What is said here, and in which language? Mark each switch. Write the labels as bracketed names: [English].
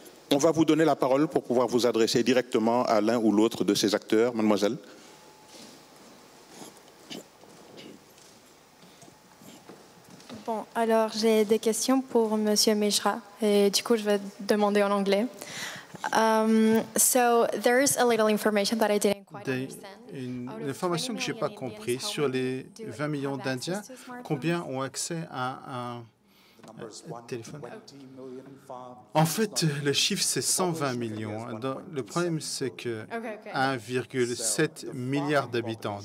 [French] On va vous donner la parole pour pouvoir vous adresser directement à l'un ou l'autre de ces acteurs. Mademoiselle. Bon, alors j'ai des questions pour Monsieur Mishra et du coup je vais demander en anglais. [English] So there's a little information that I didn't quite understand. [French] Une information que je n'ai pas comprise sur les 20 millions d'Indiens, combien ont accès à un téléphone? En fait, le chiffre, c'est 120 millions. Le problème, c'est que 1,7 milliard d'habitants.